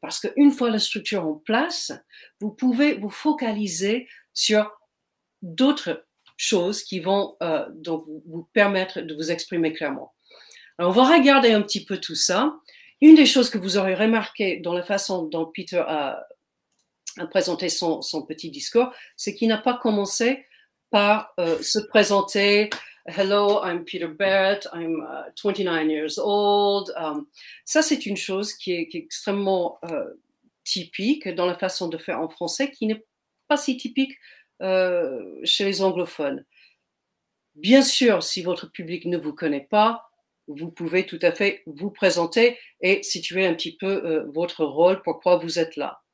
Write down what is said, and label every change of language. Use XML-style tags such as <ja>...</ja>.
<fr>Parce qu'une fois la structure en place, vous pouvez vous focaliser sur d'autres choses qui vont donc vous permettre de vous exprimer clairement. Alors, on va regarder un petit peu tout ça. Une des choses que vous aurez remarqué dans la façon dont Peter a à présenter son petit discours, c'est qu'il n'a pas commencé par se présenter.</fr> <en>Hello, I'm Peter Barrett, I'm 29 years old.</en> <fr>Ça, c'est une chose qui est extrêmement typique dans la façon de faire en français, qui n'est pas si typique chez les anglophones. Bien sûr, si votre public ne vous connaît pas, vous pouvez tout à fait vous présenter et situer un petit peu votre rôle, pourquoi vous êtes là.</fr>